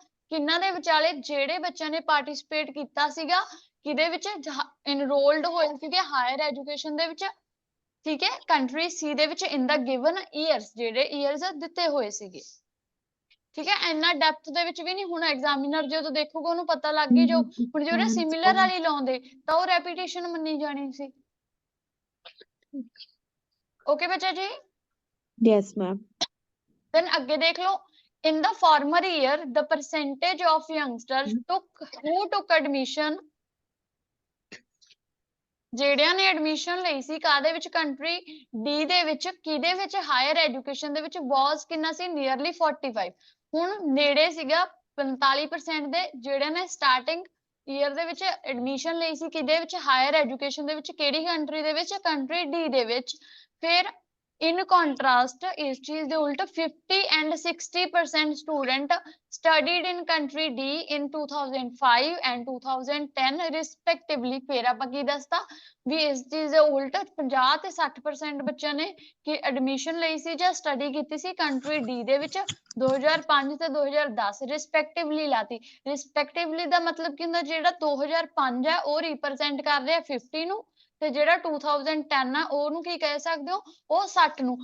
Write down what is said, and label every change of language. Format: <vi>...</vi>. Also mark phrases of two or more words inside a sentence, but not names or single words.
<pa>ਕਿੰਨਾਂ ਦੇ ਵਿਚਾਲੇ ਜਿਹੜੇ ਬੱਚਿਆਂ ਨੇ ਪਾਰਟਿਸਿਪੇਟ ਕੀਤਾ ਸੀਗਾ ਕਿਹਦੇ ਵਿੱਚ ਇਨਰੋਲਡ ਹੋਏ ਸੀਗੇ</pa> <en>higher education</en> <pa>ਦੇ ਵਿੱਚ, ਠੀਕ ਹੈ,</pa> <en>country C</en> <pa>ਦੇ ਵਿੱਚ</pa> <en>in the given years,</en> <pa>ਜਿਹੜੇ ਈਅਰਸ ਦਿੱਤੇ ਹੋਏ ਸੀਗੇ। ਠੀਕ ਹੈ, ਇੰਨਾ ਡੈਪਥ ਦੇ ਵਿੱਚ ਵੀ ਨਹੀਂ। ਹੁਣ ਐਗਜ਼ਾਮੀਨਰ ਜਦੋਂ ਦੇਖੂਗਾ ਉਹਨੂੰ ਪਤਾ ਲੱਗ ਹੀ ਜਾਊ। ਹੁਣ ਜੇ ਉਹਨੇ ਸਿਮਿਲਰ ਵਾਲੀ ਲਾਉਂਦੇ ਤਾਂ ਉਹ ਰੈਪੀਟੇਸ਼ਨ ਮੰਨੀ ਜਾਣੀ ਸੀ। ਓਕੇ ਬੱਚਾ ਜੀ।</pa> <en>Yes, ma'am. Then</en> <pa>ਅੱਗੇ ਦੇਖ ਲਓ</pa> <en>in the former year the percentage of youngsters who took admission,</en> <pa>ਜਿਹੜਿਆਂ ਨੇ ਐਡਮਿਸ਼ਨ ਲਈ ਸੀ ਕਾਦੇ ਵਿੱਚ</pa> <en>country D</en> <pa>ਦੇ ਵਿੱਚ, ਕਿਹਦੇ ਵਿੱਚ</pa> <en>higher education</en> <pa>ਦੇ ਵਿੱਚ was ਕਿੰਨਾ ਸੀ ਨੀਅਰਲੀ 45। ਹੁਣ ਨੇੜੇ ਸੀਗਾ 45% ਦੇ ਜਿਹੜਿਆਂ ਨੇ</pa> <en>starting year</en> <pa>ਦੇ ਵਿੱਚ ਐਡਮਿਸ਼ਨ ਲਈ ਸੀ ਕਿਹਦੇ ਵਿੱਚ</pa> <en>higher education</en> <pa>ਦੇ ਵਿੱਚ, ਕਿਹੜੀ ਕੰਟਰੀ ਦੇ ਵਿੱਚ,</pa> <en>country D</en> <pa>ਦੇ ਵਿੱਚ।</pa> <en>ਫਿਰ in contrast</en> <pa>ਇਸ ਚੀਜ਼ ਦੇ ਉਲਟ</pa> <en>50 and 60% student studied in country D in 2005 and 2010 respectively।</en> <pa>ਫਿਰ ਆਪਾਂ ਕੀ ਦੱਸਤਾ ਵੀ ਇਸ ਚੀਜ਼ ਦੇ ਉਲਟ 50 ਤੇ 60% ਬੱਚਿਆਂ ਨੇ ਕਿ ਐਡਮਿਸ਼ਨ ਲਈ ਸੀ ਜਾਂ ਸਟੱਡੀ ਕੀਤੀ ਸੀ</pa> <en>country D</en> <pa>ਦੇ ਵਿੱਚ 2005 ਤੇ 2010 ਰਿਸਪੈਕਟਿਵਲੀ ਲਾਤੀ। ਰਿਸਪੈਕਟਿਵਲੀ ਦਾ ਮਤਲਬ ਕੀ ਹੁੰਦਾ, ਜਿਹੜਾ 2005 ਹੈ ਉਹ ਰਿਪਰੈਜ਼ੈਂਟ ਕਰ ਰਿਹਾ 50 ਨੂੰ ਤੇ ਜਿਹੜਾ 2010 ਆ ਉਹਨੂੰ ਕੀ ਕਹਿ ਸਕਦੇ ਹੋ, ਉਹ 60 ਨੂੰ।</pa>